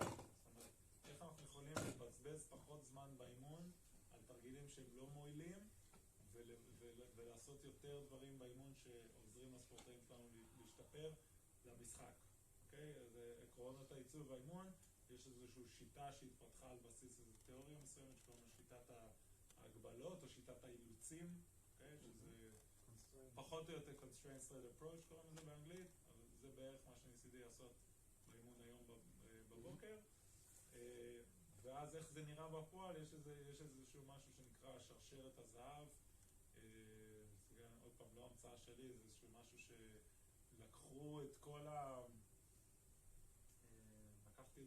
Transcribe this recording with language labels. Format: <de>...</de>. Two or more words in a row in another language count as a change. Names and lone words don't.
<he>זאת אומרת, איך אנחנו יכולים לבזבז פחות זמן באימון על תרגילים שהם לא מועילים, ולעשות יותר דברים באימון שעוזרים לספורטאים שלנו להשתפר למשחק. אוקיי? אז עקרונות העיצוב והאימון, יש איזושהי שיטה שהתפתחה על בסיס איזו תיאוריה מסוימת שקוראים לה שיטת ההגבלות או שיטת האילוצים. Okay? אוקיי? שזה פחות או יותר</he> <en>constraint led approach</en> <he>קוראים לזה באנגלית, אבל זה בערך מה שניסיתי לעשות באימון היום בבוקר. ואז איך זה נראה בפועל, יש איזשהו משהו שנקרא שרשרת הזהב. עוד פעם, לא המצאה שלי, זה איזשהו משהו שלקחו את כל לקחתי את</he>